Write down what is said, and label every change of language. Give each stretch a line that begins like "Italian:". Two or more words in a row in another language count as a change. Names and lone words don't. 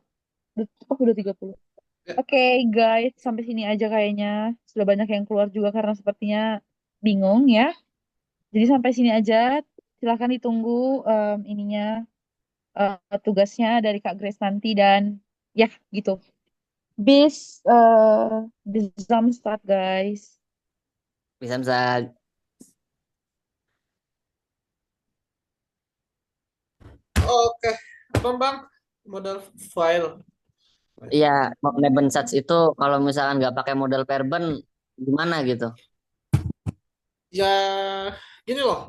Indonesian: Udah 30. Oke, guys, sampai sini aja kayaknya. Sudah banyak yang keluar juga karena sepertinya bingung ya. Jadi sampai sini aja. Silahkan ditunggu tugasnya dari Kak Grace nanti dan ya gitu.
German: Bis Samstag, guys. Bis Samstag.
Indonesian: Oke. Apa Bang? Modal file. Iya, Nebensatz itu kalau misalkan nggak pakai
German: modal verben
Indonesian: gimana gitu? Ya, gini loh.